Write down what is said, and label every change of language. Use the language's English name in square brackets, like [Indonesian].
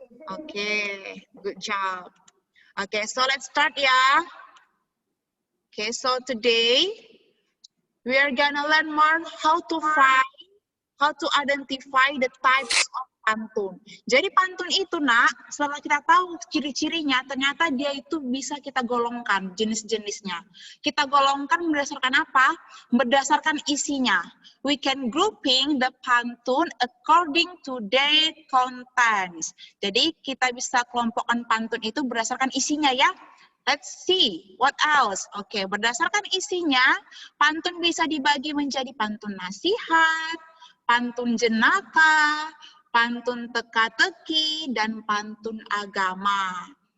[English] Okay, good job. Okay, so let's start, yeah. Okay, so today we are gonna learn more how to identify the types of pantun. [Indonesian] Jadi pantun itu, Nak, setelah kita tahu ciri-cirinya, ternyata dia itu bisa kita golongkan jenis-jenisnya. Kita golongkan berdasarkan apa? Berdasarkan isinya. [English] We can grouping the pantun according to their contents. [Indonesian] Jadi kita bisa kelompokkan pantun itu berdasarkan isinya ya. [English] Let's see, what else? [Indonesian] Oke, berdasarkan isinya, pantun bisa dibagi menjadi pantun nasihat, pantun jenaka, pantun teka-teki, dan pantun agama.